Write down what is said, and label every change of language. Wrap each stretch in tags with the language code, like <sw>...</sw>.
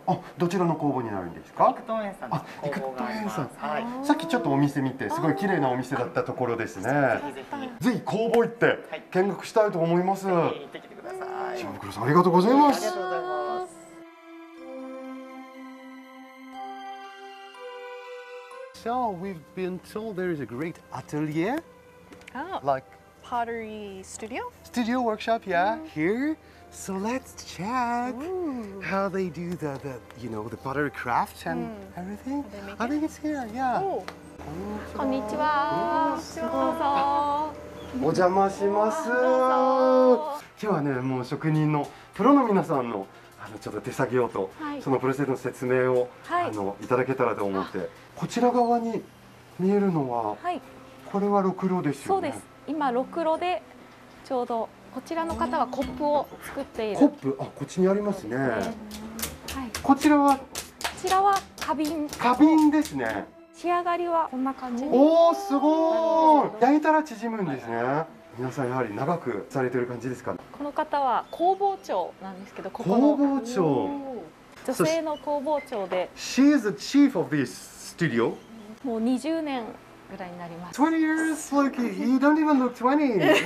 <ja>あ、どちらの工房になるんですか？陸東園さんの工房があります。はい。さっきちょっとお店見てすごい綺麗なお店だったところですね。ぜひぜひ。ぜひ工房行って見学したいと思います。ぜひ行ってきてください。島袋さんありがとうございます。ありがとうございます。</ja> <en>So we've been told there is a great atelier, Oh, like pottery studio. studio workshop, yeah, here. So let's check how they do the the pottery craft and everything. How they make I think it's here, yeah. Oh,</en> <ja>こんにちは。どうぞ。お邪魔します。ど今日はね、もう職人のプロの皆さんのちょっと手作業と、はいそのプロセスの説明を、はいいただけたらと思って、こちら側に見えるのは、はい、これはろくろですよね。そうです。今ろくろでちょうどこちらの方はコップを作っている。コップ、あ、こっちにありますね。はい。こちらはこちらは花瓶。花瓶ですね。仕上がりはこんな感じ。おお、すごい。焼いたら縮むんですね。皆さんやはり長くされてる感じですか。この方は工房長なんですけど、ここ工の房長。女性の工房長で、</ja> <en>She is the chief of this studio.</en> <ja>もう20年ぐらいになります。</ja> <en>20 years, like you don't even look 20.</en>